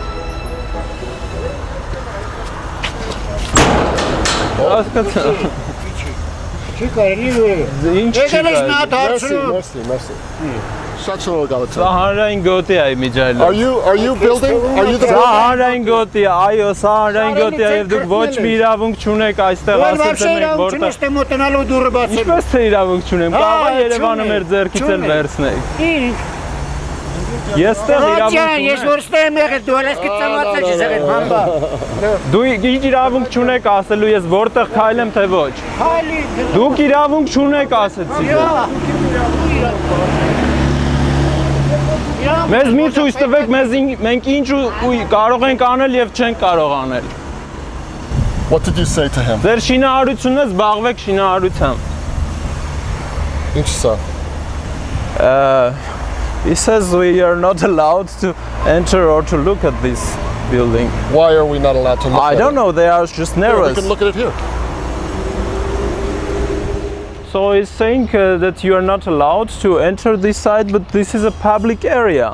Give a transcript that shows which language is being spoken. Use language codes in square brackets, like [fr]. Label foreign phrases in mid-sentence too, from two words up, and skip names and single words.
[en] Are you building? Are you the building? [hy] Ես տեղ իրավունք չունեք ասելու ես որտեղ քայլեմ թե ոչ։ Դուք իրավունք չունեք ասեցի։ Մեզ մի ցույց տվեք, մենք ինչ կարող ենք անել եւ չենք կարող անել։ [en] What did you say to him? [hy] Ձեր շինարարությունն զբաղվեք շինարարությամբ։ Ինչ սա։ [en] He says we are not allowed to enter or to look at this building. Why are we not allowed to look at it? I don't know, they are just nervous. We can look at it here. So he's saying that you are not allowed to enter this site, but this is a public area.